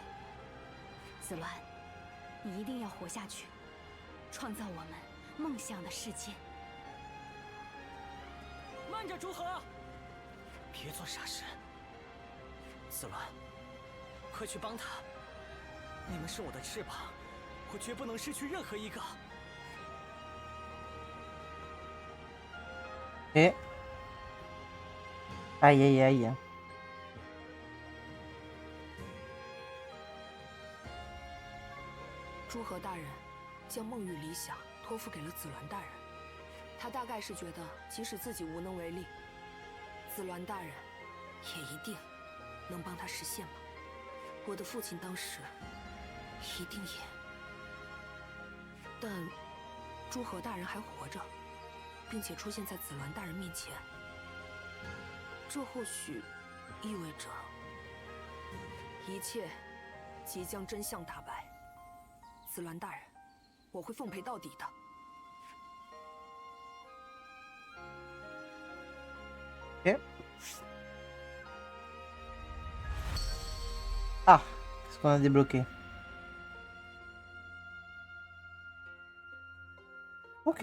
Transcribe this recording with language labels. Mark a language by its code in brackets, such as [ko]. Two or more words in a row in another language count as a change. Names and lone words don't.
[zh] 紫鸾，你一定要活下去，创造我们梦想的世界。慢着，朱贺，别做傻事。紫鸾，快去帮他！你们是我的翅膀，我绝不能失去任何一个。 [fr] Et... Aïe aïe aïe. [zh] 朱和大人将梦与理想托付给了紫鸾大人，他大概是觉得即使自己无能为力，紫鸾大人也一定能帮他实现吧。我的父亲当时一定也……但朱和大人还活着，并且出现在紫鸾大人面前，这或许意味着一切即将真相大白。紫鸾大人，我会奉陪到底的。 [fr] Ok. Ah, qu'est-ce qu'on a débloqué? Ok.